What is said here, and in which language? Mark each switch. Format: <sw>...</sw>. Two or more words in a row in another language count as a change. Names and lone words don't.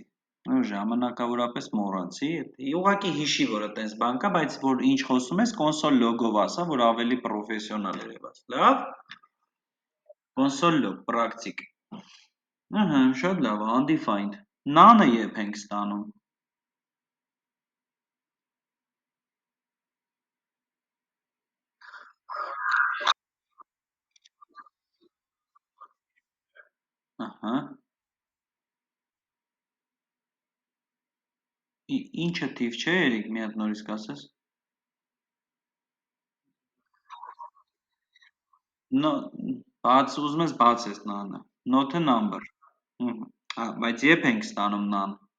<hy>Ժամանակավորապես մոռացի, ուղղակի հիշի, որ այտենց բան կա, բայց որ ինչ խոսում ես,</hy> <en>console log-</en> <hy>ով ասա, որ ավելի պրոֆեսիոնալ երևաս։ Լավ։</hy> <en>Console log,</en> <hy>պրակտիկ։ Շատ լավ է, undefined։ None-ը երբ ենք ստանում։ Ահա։ Ինչը թիվ չէ, Երիկ, մի հատ նորից կասես։ Ուզում ես բացես none-ը։</hy> <en>Not a number։</en> <hy>Բայց երբ ենք ստանում none։</hy>